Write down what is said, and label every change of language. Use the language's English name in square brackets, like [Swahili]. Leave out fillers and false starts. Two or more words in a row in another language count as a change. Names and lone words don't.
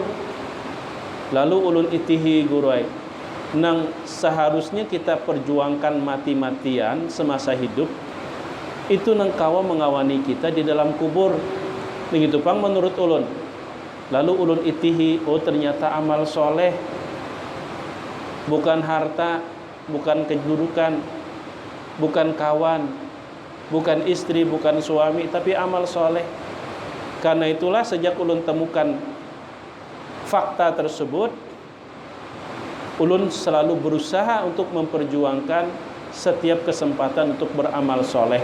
[Banjar] Lalu ulun itihi guruai, nang seharusnya kita perjuangkan mati-matian semasa hidup, itu nang kawa mengawani kita di dalam kubur. Begitu pang menurut ulun. Lalu ulun itihi, [Indonesian] oh ternyata amal soleh, bukan harta, bukan kedudukan, bukan kawan, bukan istri, bukan suami, tapi amal soleh. Karena itulah sejak ulun temukan fakta tersebut, ulun selalu berusaha untuk memperjuangkan setiap kesempatan untuk beramal soleh.